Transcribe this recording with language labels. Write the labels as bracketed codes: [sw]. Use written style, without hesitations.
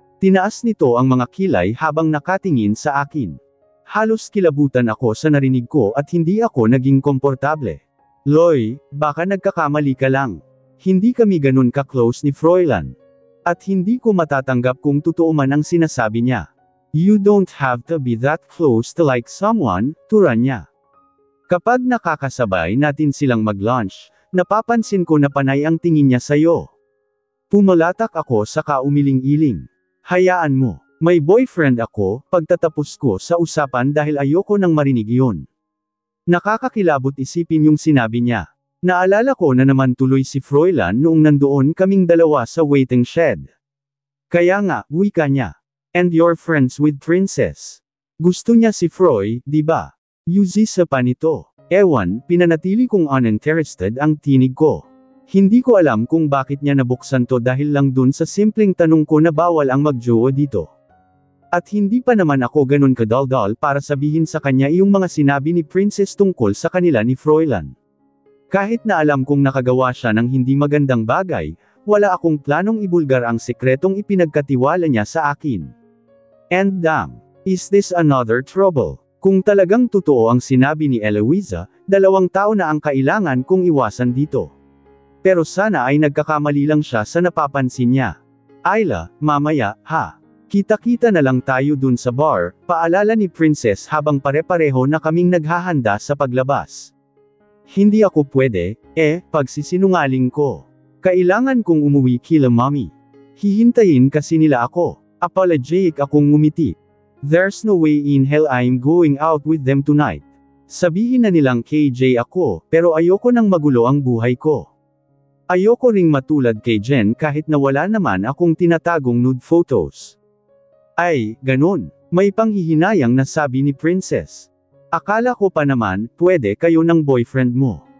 [tl] Tinaas nito ang mga kilay habang nakatingin sa akin. Halos kilabutan ako sa narinig ko at hindi ako naging komportable. Loy, baka nagkakamali ka lang. Hindi kami ganun ka-close ni Froilan. At hindi ko matatanggap kung totoo man ang sinasabi niya. [en] You don't have to be that close to like someone, [tl] tura niya. Kapag nakakasabay natin silang mag-lunch, napapansin ko na panay ang tingin niya sa'yo. Pumalatak ako sa kaumiling-iling. Hayaan mo. May boyfriend ako, pagtatapos ko sa usapan dahil ayoko nang marinig yun. Nakakakilabot isipin yung sinabi niya. Naalala ko na naman tuloy si Froilan noong nandoon kaming dalawa sa waiting shed. Kaya nga, wika niya. [en] And you're friends with Princess. [tl] Gusto niya si Froy, di ba? Yuzi sa panito. Ewan, pinanatili kong uninterested ang tinig ko. Hindi ko alam kung bakit niya nabuksan to dahil lang dun sa simpleng tanong ko na bawal ang magjowa dito. At hindi pa naman ako ganun kadaldal para sabihin sa kanya yung mga sinabi ni Princess tungkol sa kanila ni Froilan. Kahit na alam kong nakagawa siya ng hindi magandang bagay, wala akong planong ibulgar ang sekretong ipinagkatiwala niya sa akin. [en] And damn, is this another trouble? [tl] Kung talagang totoo ang sinabi ni Eloisa, 2 tao na ang kailangan kong iwasan dito. Pero sana ay nagkakamali lang siya sa napapansin niya. Ayla, mamaya, ha? Kita-kita na lang tayo dun sa bar, paalala ni Princess habang pare-pareho na kaming naghahanda sa paglabas. Hindi ako pwede, pagsisinungaling ko. Kailangan kong umuwi kila mommy. Hihintayin kasi nila ako. Apologetic akong ngumiti. [en] There's no way in hell I'm going out with them tonight. [tl] Sabihin na nilang KJ ako, pero ayoko nang magulo ang buhay ko. Ayoko ring matulad kay Jen kahit na wala naman akong tinatagong nude photos. Ay, ganun. May panghihinayang na sabi ni Princess. Akala ko pa naman, pwede kayo ng boyfriend mo.